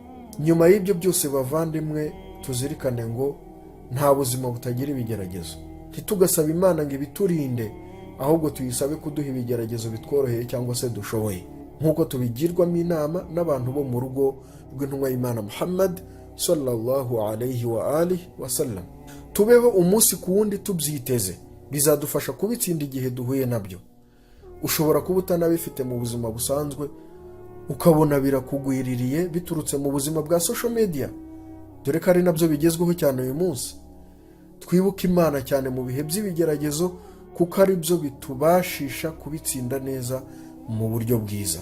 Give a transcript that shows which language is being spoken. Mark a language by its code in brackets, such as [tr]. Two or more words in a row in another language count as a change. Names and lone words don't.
[rw] Nyuma y'ibyo byose bavandimwe, tuzirikane ngo nta buzima butagira ibigeragezo. Ntitugasaba Imana ngo ibiturinde, ahubwo tuyisabe kuduha ibigeragezo bitworoheye cyangwa se dushoboye, nk'uko tubigirwamo inama n'abantu bo mu rugo rw'intumwa y'Imana Muhammad [ar] صلى الله عليه وآله وسلم. [rw] Tubeho umunsi ku wundi tubyiteze, bizadufasha kubitsinda igihe duhuye nabyo. Ushobora kuba utanabifite mu buzima busanzwe, ukabona birakugwiririye biturutse mu buzima bwa [en] social media, [rw] dore ko ari nabyo bigezweho cyane uyu munsi. Twibuke Imana cyane mu bihe by'ibigeragezo, kuko ari byo bitubashisha kubitsinda neza mu buryo bwiza.